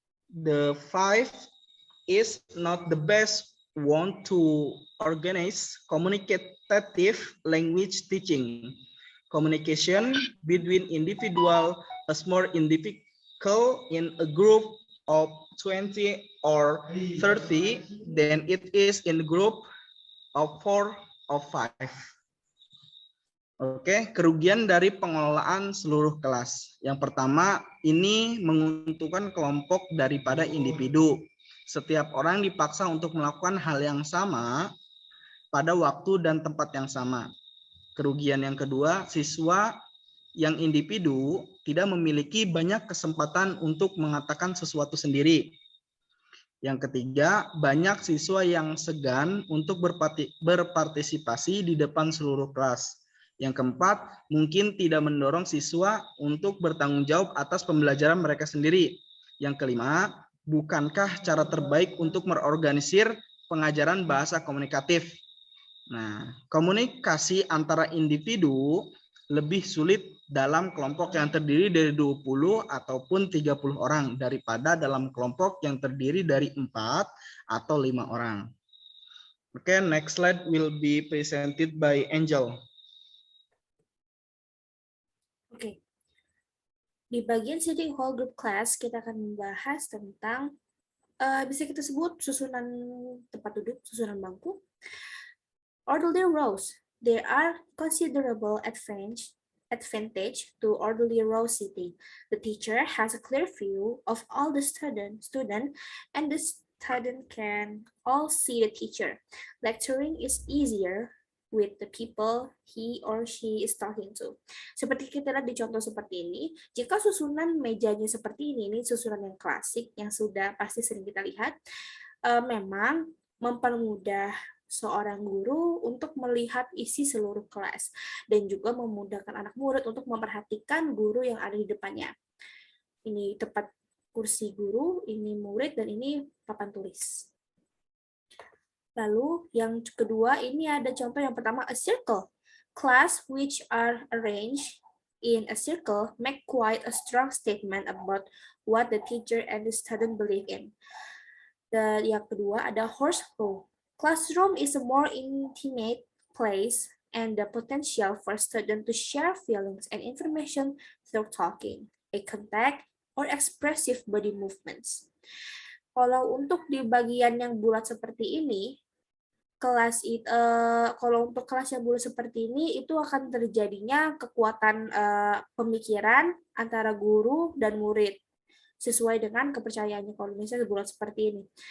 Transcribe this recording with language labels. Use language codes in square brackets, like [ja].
[en] The fifth is not the best one to organize communicative language teaching. Communication between individuals is more difficult in a group of 20 or 30 than it is in a group of 4 or 5. [id] Oke, kerugian dari pengelolaan seluruh kelas. Yang pertama, ini menguntungkan kelompok daripada individu. Setiap orang dipaksa untuk melakukan hal yang sama pada waktu dan tempat yang sama. Kerugian yang kedua, siswa yang individu tidak memiliki banyak kesempatan untuk mengatakan sesuatu sendiri. Yang ketiga, banyak siswa yang segan untuk berpartisipasi di depan seluruh kelas. Yang keempat, mungkin tidak mendorong siswa untuk bertanggung jawab atas pembelajaran mereka sendiri. Yang kelima, bukankah cara terbaik untuk mengorganisir pengajaran bahasa komunikatif? Nah, komunikasi antara individu lebih sulit dalam kelompok yang terdiri dari 20 ataupun 30 orang daripada dalam kelompok yang terdiri dari 4 atau 5 orang. [en] Oke, next slide will be presented by Angel. Oke. [id] Di bagian [en] sitting whole group class, [id] kita akan membahas tentang bisa kita sebut susunan tempat duduk, susunan bangku. [en] Orderly rows. There are considerable advantage to orderly row sitting. The teacher has a clear view of all the student, and the student can all see the teacher. Lecturing is easier with the people he or she is talking to. [id] Seperti kita lihat di contoh seperti ini, jika susunan mejanya seperti ini susunan yang klasik yang sudah pasti sering kita lihat, memang mempermudah seorang guru untuk melihat isi seluruh kelas dan juga memudahkan anak murid untuk memperhatikan guru yang ada di depannya. Ini tempat kursi guru, ini murid, dan ini papan tulis. Lalu yang kedua, ini ada contoh yang pertama, [en] a circle. Class which are arranged in a circle make quite a strong statement about what the teacher and the student believe in. [id] Dan yang kedua ada horse row. [en] Classroom is a more intimate place and the potential for students to share feelings and information through talking, eye contact, or expressive body movements. [id] Kalau untuk di bagian yang bulat seperti ini, kalau untuk kelas yang bulat seperti ini, itu akan terjadinya kekuatan pemikiran antara guru dan murid, sesuai dengan kepercayaannya kalau misalnya bulat seperti ini.